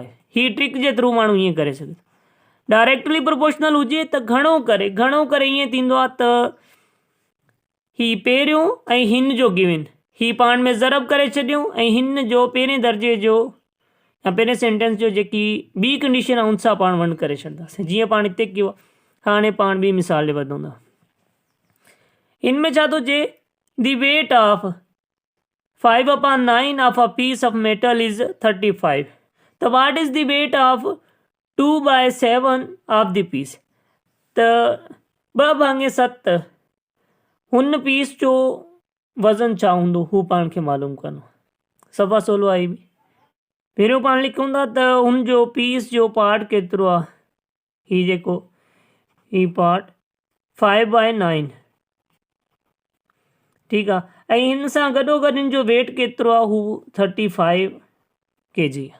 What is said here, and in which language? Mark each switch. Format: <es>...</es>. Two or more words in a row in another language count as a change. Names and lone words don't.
<sd>ही ट्रिक जे थ्रू माण्हू ईअं करे सघे।</sd> <en>directly proportional</en> <sd>हुजे त घणो करे ईअं थींदो आहे त ही पहिरियों ऐं हिन जो गिवन ही पाण में ज़रब करे छॾियूं, ऐं हिन जो पहिरें दर्जे जो या पहिरें सेंटेंस जो जेकी ॿी कंडीशन आहे उन सां पाण वंड करे छॾंदासीं, जीअं पाण हिते कयो आहे। हाणे पाण ॿी मिसाल ॾे वधूं था। इनमें छा थो चए,</sd> <en>the weight of 5/9 of a piece of metal is 35, त what is the weight of 2/7 of the piece,</en> <sd>त 2/7 हुन पीस जो वज़न छा हूंदो हू पाण खे मालूम करिणो। सफ़ा सवलो आहे बि। पहिरियों पाण लिखूं था त हुन जो पीस जो पार्ट केतिरो आहे, ही जेको ही पार्ट 5/9, ठीकु आहे, ऐं हिन सां गॾोगॾु हिन जो वेट केतिरो आहे, हू 35 kg आहे।</sd>